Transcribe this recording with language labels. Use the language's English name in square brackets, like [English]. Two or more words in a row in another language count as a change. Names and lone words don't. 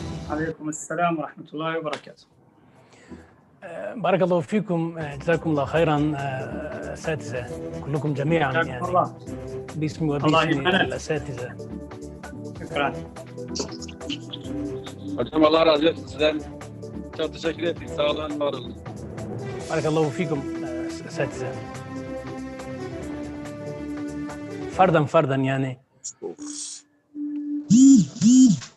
[Arabic] عليكم السلام ورحمة الله وبركاته. بارك الله فيكم، جزاكم الله خيرا أساتذة كلكم جميعا، يعني باسمي وباسم الأساتذة. شكرا. [Turkish] Hocam Allah razı olsun sizden. Çok teşekkür ettik. Sağ olun, var olun. [Arabic] بارك الله فيكم أساتذة. فردا يعني